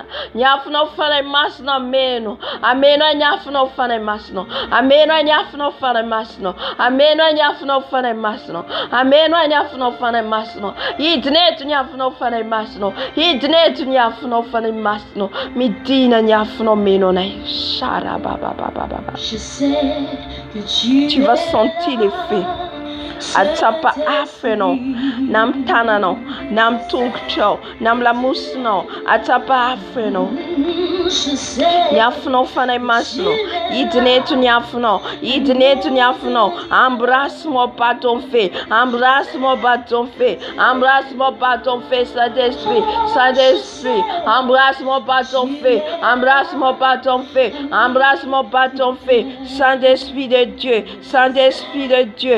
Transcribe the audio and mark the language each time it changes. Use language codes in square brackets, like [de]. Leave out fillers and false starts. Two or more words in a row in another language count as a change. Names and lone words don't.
[mg] Ny afonao fanahy masina meno. Ameno ny afonao fanahy masina. Ameno ny afonao fanahy masina. Ameno ny afonao fanahy masina. Ameno ny afonao fanahy masina. Hidineto ny afonao fanahy masina. Hidineto ny afonao fanahy masina. Midina ny afonao meno anay. [fr] Tu vas sentir l'effet. [mg] Atsapa afenao na amin'ny tananao na amin'ny tongotrao na amin'ny lamosonao. Atsapa afenao. Ny afonao fanahy masina. Hidineto ny afonao. Hidineto ny afonao. [fr] Embrasse-moi par ton feu. Embrasse-moi par ton feu. Embrasse-moi par ton feu Saint-Esprit. Saint-Esprit. Embrasse-moi par ton feu. Embrasse-moi par ton feu. Embrasse-moi par ton feu. Saint-Esprit de Dieu. Saint-Esprit de Dieu.